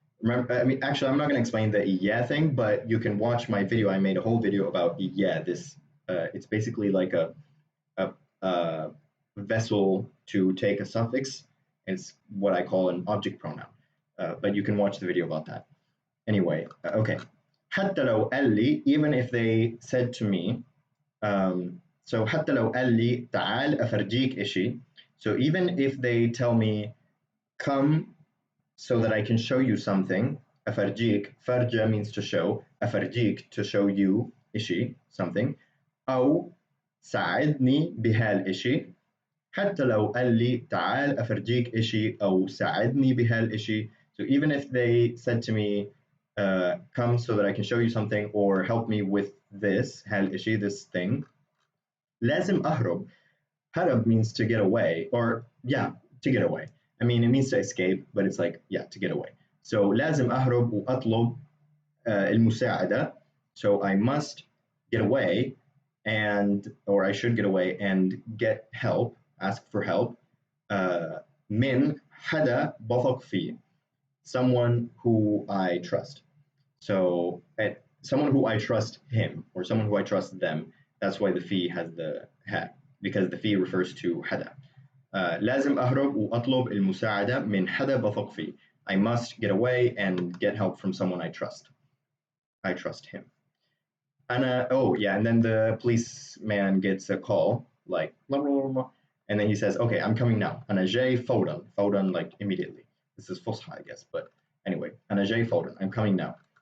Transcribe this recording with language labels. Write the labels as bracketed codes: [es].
[en] Remember, I mean, actually, I'm not going to explain the إياه thing, but you can watch my video. I made a whole video about إياه. It's basically like a vessel to take a suffix. It's what I call an object pronoun. But you can watch the video about that. Anyway, okay. [ar] حتى لو قال لي, even if they said to me, so حتى لو قال لي تعال أفرجيك إشي. [en] So even if they tell me come so that I can show you something, أفرجيك, فرجة means to show, أفرجيك to show you إشي, something, أو ساعدني بهالإشي. [ar] حتى لو قال لي تعال أفرجيك إشي أو ساعدني بهالإشي. [en] So even if they said to me come so that I can show you something or help me with this هالإشي, this thing, لازم أهرب. هرب means to get away, or yeah, to get away. I mean, it means to escape, but it's like, yeah, to get away. [ar] So لازم أهرب وأطلب المساعدة. [en] So I must get away or I should get away and get help, ask for help. [ar] من حدا بثق فيه, someone who I trust. [en] So someone who I trust him or someone who I trust them. That's why the fee has the ha, because the fee refers to حدا. [ar] لازم أهرب وأطلب المساعدة من حدا بثق فيه. [en] I must get away and get help from someone I trust. I trust him. Oh yeah, and then the policeman gets a call, like blah, blah, blah, blah, and then he says, okay, I'm coming now. [ar] أنا جاي فورا. [en] فورا, like immediately. This is فصحى, I guess, but anyway, أنا جاي فورا. I'm coming now.